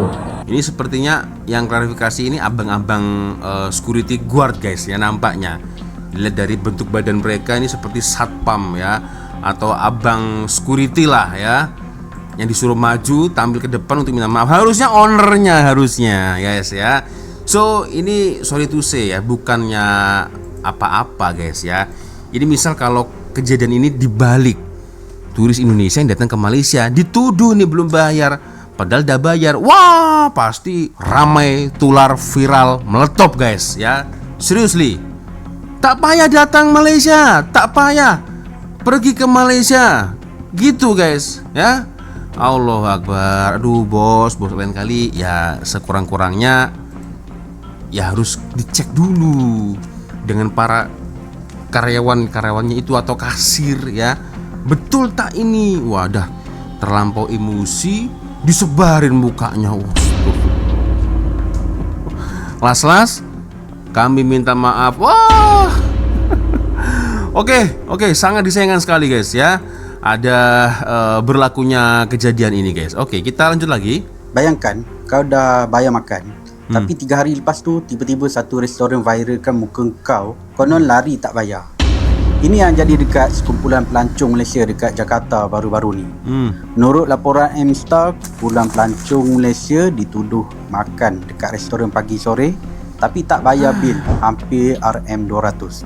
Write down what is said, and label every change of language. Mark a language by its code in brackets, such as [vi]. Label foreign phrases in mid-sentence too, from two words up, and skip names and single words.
[id] Ini sepertinya yang klarifikasi ini abang-abang [en] security guard [id] guys ya, nampaknya. Dilihat dari bentuk badan mereka ini seperti satpam ya, atau abang security lah ya, yang disuruh maju tampil ke depan untuk minta maaf. Harusnya ownernya harusnya guys ya. So ini [en] sorry to say [id] ya, bukannya apa-apa guys ya. Ini misal kalau kejadian ini dibalik, turis Indonesia yang datang ke Malaysia dituduh nih belum bayar, padahal udah bayar. Wah, pasti ramai, tular, viral, meletop guys ya. Seriously, [ms] tak payah datang Malaysia, tak payah pergi ke Malaysia, [id] gitu guys ya. [ar] الله أكبر. [id] Aduh bos lain kali ya sekurang-kurangnya ya harus dicek dulu dengan para karyawannya itu atau kasir ya, [ms] betul tak [id] ini. Wadah, terlampau emosi disebarin mukanya. Las kami minta maaf. Wah. Oke, sangat disayangkan sekali guys ya, ada berlakunya kejadian ini guys. Oke, kita lanjut lagi. [ms] Bayangkan kau dah bayar makan, tapi 3 hari lepas tu tiba-tiba satu restoran viralkan muka kau, konon lari tak bayar. Ini yang jadi dekat sekumpulan pelancong Malaysia dekat Jakarta baru-baru ni. Menurut laporan M-Star, kumpulan pelancong Malaysia dituduh makan dekat restoran pagi sore tapi tak bayar bil hampir RM200.